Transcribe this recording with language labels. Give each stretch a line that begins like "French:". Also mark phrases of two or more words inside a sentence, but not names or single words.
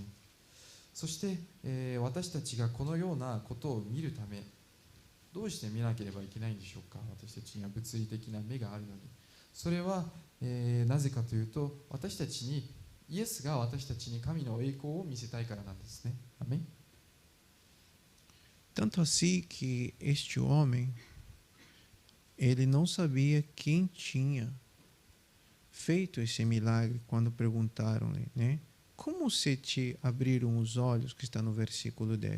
Japanese: そして、私たちがこのようなことを見るため、どうして見なければいけないんでしょうか。私たちには物理的な目があるのに。それは、なぜかというと、私たちにイエスが私たちに神の栄光を見せたいからなんですね。アメン。
Portuguese: Tanto assim que este homem, ele não sabia quem tinha feito esse milagre quando perguntaram-lhe, né? Como se te abriram os olhos, que está no versículo 10?